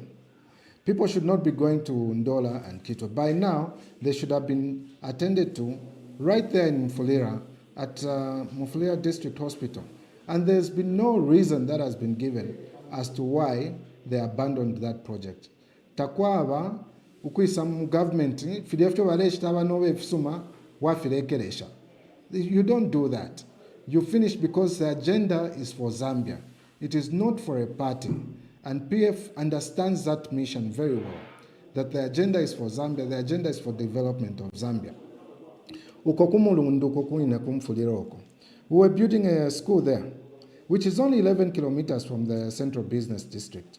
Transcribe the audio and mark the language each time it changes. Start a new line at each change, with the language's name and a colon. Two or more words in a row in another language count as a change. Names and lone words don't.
English: People should not be going to Ndola and Kitwe. By now, they should have been attended to right there in Mufulira at Mufulira District Hospital. And there's been no reason that has been given as to why they abandoned that project.
Bemba: Takwaba, ukwisa mu government, fidefto waleshita abanobe efisuma wafirekeresha.
English: You don't do that. You finish because the agenda is for Zambia. It is not for a party. And PF understands that mission very well, that the agenda is for Zambia, the agenda is for development of Zambia. We were building a school there, which is only 11 kilometers from the central business district.